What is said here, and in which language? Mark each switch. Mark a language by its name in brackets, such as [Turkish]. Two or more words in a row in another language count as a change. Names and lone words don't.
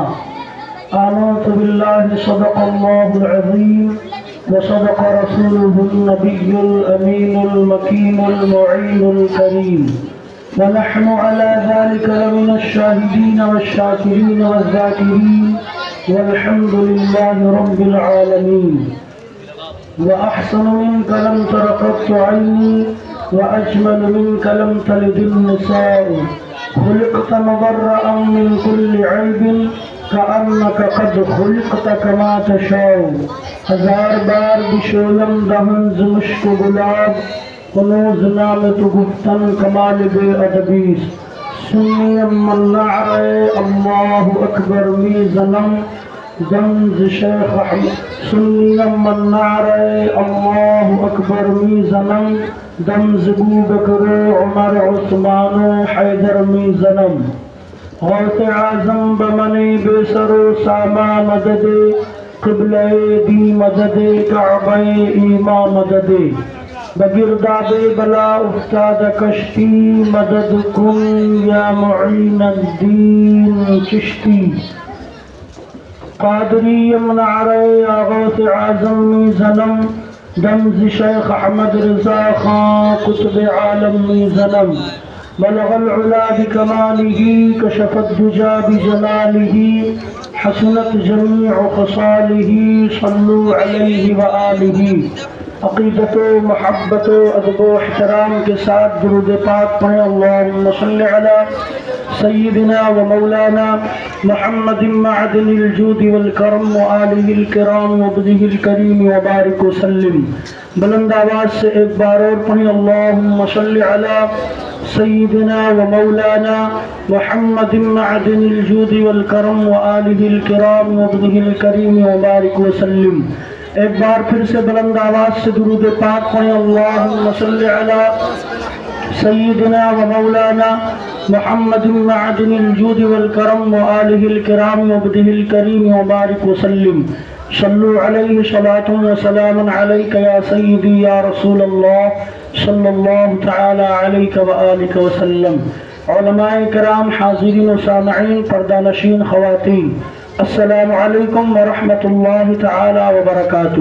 [Arabic] آمنت بالله صدق الله العظيم وصدق رسوله النبي الأمين المكين المعين الكريم، ونحن على ذلك لمن الشاهدين والشاكرين والذاكرين والحمد لله رب العالمين. وأحسن منك لم تر قط عيني وأجمل منك لم تلد النساء، خلقت مبرأ من كل عيب كأنك قد خلقت كما تشاء. [Persian] ہزار بار بشویم دہن ز مشک گلاب، کنوز نام تو گفتن کمال بے ادبیس. سنیم من نعرے اللہ اکبر می زنم دم ز شیخ احمد. سنیم من نعرے اللہ اکبر می زنم دم ز بوبکر عمر عثمان حیدر می زنم. غوث اعظم بمنی بے سر و ساما مدد، قبلہ دی مدد کعبہ ایما مدد. بگرداب بلا افتاد کشتی، مدد کن یا معین الدین چشتی. قادری منعرے یا غوث اعظم می زنم دم ز شیخ احمد رضا خان قطب عالم می زنم. [Arabic] بلغ العلا بکمالہ کشف الدجا بجلالہ، حسنت جمیع خصالہ صلو علیہ وآلہ. [Urdu] عقیدت و محبت و ادب و احترام کے ساتھ درود پاک پڑھیں. [Arabic] اللہم صل علی سیدنا و مولانا محمد معدن الجود والکرم وآلہ الکرام وابنہ الکریم وبارک وسلم. [Urdu] بلند آواز سے ایک بار اور پڑھیں. [Arabic] اللہم صل علی سیدنا و مولانا محمد معدن الجود والکرم وآلہ الکرام وابنہ الکریم وبارک وسلم. [Urdu] ایک بار پھر سے بلند آواز سے درود پاک پڑھیں. [Arabic] اللہم صل علی سیدنا و مولانا محمد معدن الجود والکرم وآلہ الکرام وابنہ الکریم وبارک وسلم. صلو علیہ صلاۃ و سلام علیک یا سیدی یا رسول اللہ صلی اللہ تعالی علیہ وآلہ وسلم. [Urdu] علماء کرام، حاضرین و سامعین، پردہ نشین خواتین، [Arabic] السلام علیکم ورحمۃ اللہ تعالی وبرکاتہ.